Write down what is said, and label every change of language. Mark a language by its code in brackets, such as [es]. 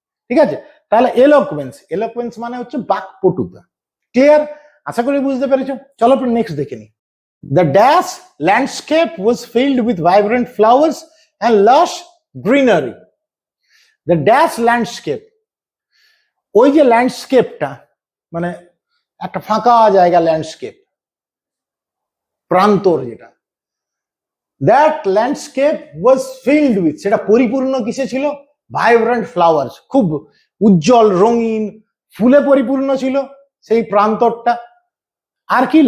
[bn] ঠিক আছে, তাহলে এলোকুয়েন্স মানে হচ্ছে বাকপটুতা। ক্লিয়ার? আশা করি বুঝতে পেরেছো। চলো নেক্সট দেখে নি। [en] The dash landscape was filled with vibrant flowers and lush greenery. The dash landscape, [bn] ওই যে ল্যান্ডস্কেপটা মানে একটা ফাঁকা জায়গা, ল্যান্ডস্কেপ, প্রান্তর যেটা, [en] that landscape was filled with, [bn] সেটা পরিপূর্ণ কিসে ছিল? ভাইব্রেন্ট ফ্লাওয়ার্স, খুব উজ্জ্বল রঙিন ফুলে পরিপূর্ণ ছিল সেই প্রান্তরটা। আর কি?